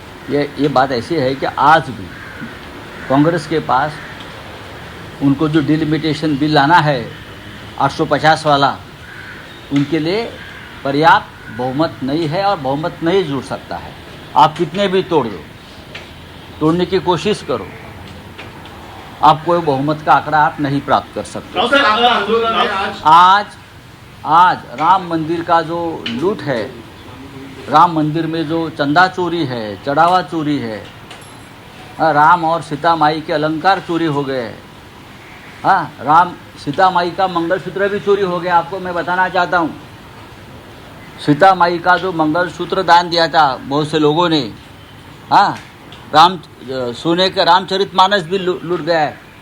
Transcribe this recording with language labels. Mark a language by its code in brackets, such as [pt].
[hi] ये बात ऐसी है कि आज भी कांग्रेस के पास उनको जो डिलिमिटेशन बिल लाना है 850 वाला, उनके लिए पर्याप्त बहुमत नहीं है और बहुमत नहीं जुड़ सकता है. आप कितने भी तोड़ दो, तोड़ने की कोशिश करो, आप कोई बहुमत का आंकड़ा आप नहीं प्राप्त कर सकते। [mr] राव साहेब, आपलं आंदोलन आहे आज [hi] आज राम मंदिर का जो लूट है, राम मंदिर में जो चंदा चोरी है, चढ़ावा चोरी है, राम और सीता माई के अलंकार चोरी हो गए, हाँ, राम सीता माई का मंगलसूत्र भी चोरी हो गया। आपको मैं बताना चाहता हूँ, सीता माई का जो मंगलसूत्र दान दिया था बहुत से लोगों ने, हाँ, सोने का रामचरितमानस भी लूट गया है।